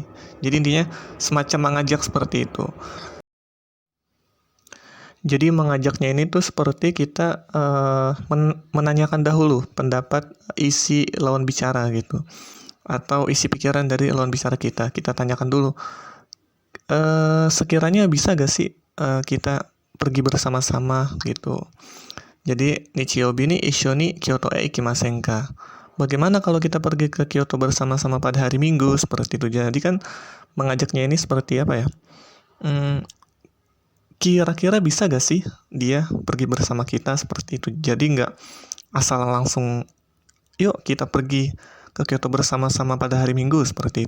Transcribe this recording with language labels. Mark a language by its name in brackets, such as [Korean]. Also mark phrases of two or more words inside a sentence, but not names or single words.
[Indonesian] Jadi intinya semacam mengajak seperti itu. Jadi mengajaknya ini tuh seperti kita menanyakan dahulu pendapat isi lawan bicara gitu. Atau isi pikiran dari lawan bicara kita. Kita tanyakan dulu. Sekiranya bisa gak sih kita pergi bersama-sama gitu. Jadi, [Japanese] 日曜日に一緒に京都へ行きませんか? [Indonesian] Bagaimana kalau kita pergi ke Kyoto bersama-sama pada hari Minggu? Seperti itu. Jadi kan mengajaknya ini seperti apa ya? Kira-kira bisa gak sih dia pergi bersama kita seperti itu? Jadi nggak asal langsung, yuk kita pergi ke Kyoto bersama-sama pada hari Minggu seperti itu.